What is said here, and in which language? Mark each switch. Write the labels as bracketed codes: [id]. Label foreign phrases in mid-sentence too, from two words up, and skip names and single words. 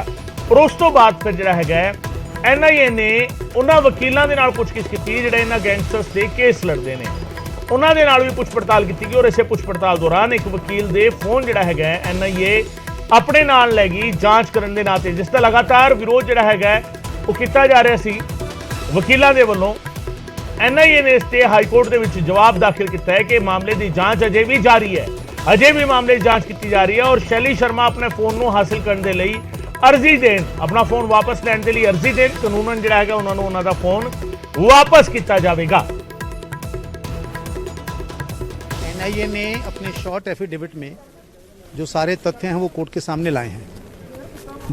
[pa] ਔਰ ਉਸ ਤੋਂ ਬਾਅਦ ਫਿਰ ਜਿਹੜਾ ਹੈਗਾ ਐਨਆਈਏ ਨੇ ਉਹਨਾਂ ਵਕੀਲਾਂ ਦੇ ਨਾਲ ਪੁੱਛਗਿੱਛ ਕੀਤੀ ਜਿਹੜੇ ਇਹਨਾਂ ਗੈਂਗਸਟਰਸ ਦੇ ਕੇਸ ਲੜਦੇ ਨੇ, ਉਹਨਾਂ ਦੇ ਨਾਲ ਵੀ ਪੁੱਛ ਪੜਤਾਲ ਕੀਤੀ ਗਈ। ਔਰ ਇਸੇ ਪੁੱਛ ਪੜਤਾਲ ਦੌਰਾਨ ਇੱਕ ਵਕੀਲ ਦੇ ਫੋਨ ਜਿਹੜਾ ਹੈਗਾ ਐਨਆਈਏ ਆਪਣੇ ਨਾਲ ਲੈ ਗਈ ਜਾਂਚ ਕਰਨ ਦੇ ਨਾਤੇ, ਜਿਸ ਦਾ ਲਗਾਤਾਰ ਵਿਰੋਧ ਜਿਹੜਾ ਹੈਗਾ ਉਹ ਕੀਤਾ ਜਾ ਰਿਹਾ ਸੀ ਵਕੀਲਾਂ ਦੇ ਵੱਲੋਂ। [hi] एनआईए ने इस ते हाई कोर्ट [pa] ਦੇ ਵਿੱਚ [hi] जवाब दाखिल किया है कि मामले की जांच अजे भी जारी है, अजे भी मामले की जांच की जा रही है। और शैली शर्मा अपने फोन को हासिल करने के लिए अर्जी देन, अपना फोन वापस लैण के लिए अर्जी देन, कानूनन जिहड़ा है उन्होंने उन्होंने फोन वापस किया जाएगा। एनआईए ने अपने [en] short affidavit [hi] में जो सारे तथ्य हैं वो कोर्ट के सामने लाए हैं।